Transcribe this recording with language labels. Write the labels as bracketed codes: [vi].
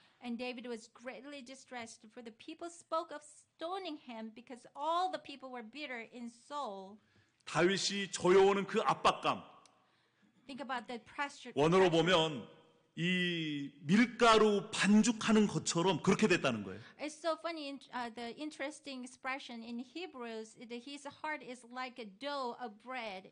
[en] And David was greatly distressed, for the people spoke of stoning him because all the people were bitter in soul. [ko] 다윗이 조여오는 그 압박감, [en] Think about the pressure. [ko] 원어로 보면 이 밀가루 반죽하는 것처럼 그렇게 됐다는 거예요. [en] It's so funny. The interesting expression in Hebrews, his heart is like a dough of bread.